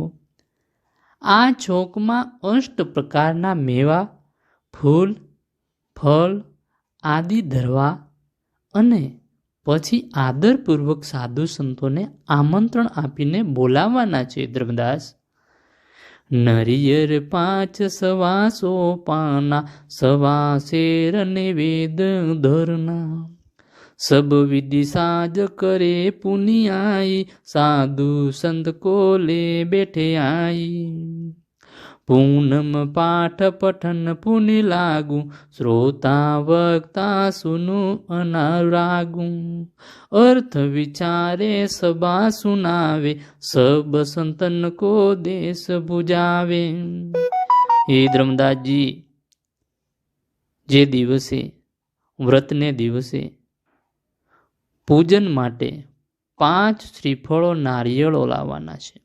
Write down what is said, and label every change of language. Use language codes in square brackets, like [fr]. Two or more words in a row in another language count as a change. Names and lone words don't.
[gu] આ ચોકમાં 8 પ્રકારના મેવા, ફૂલ, ફળ આદિ ધરવા અને પછી આદરપૂર્વક સાધુ સંતોને આમંત્રણ આપીને બોલાવવાના છે. [hi] धर्मदास, नरियर 5 सवासो पाना, सवा सेर निवेद धरना. सब विधि साज करे पुनियाई, साधु संत को ले बैठे आई. पूनम पाठ पठन पुनि लागु, श्रोता वक्ता सुनु अनारागु, अर्थ विचारे सभा सुनावे, सब संतन को देश भुजावे। [gu] હે ધર્મદાસજી, જે દિવસે વ્રતને દિવસે પૂજન માટે 5 શ્રીફળો નારિયેળો લાવવાના છે।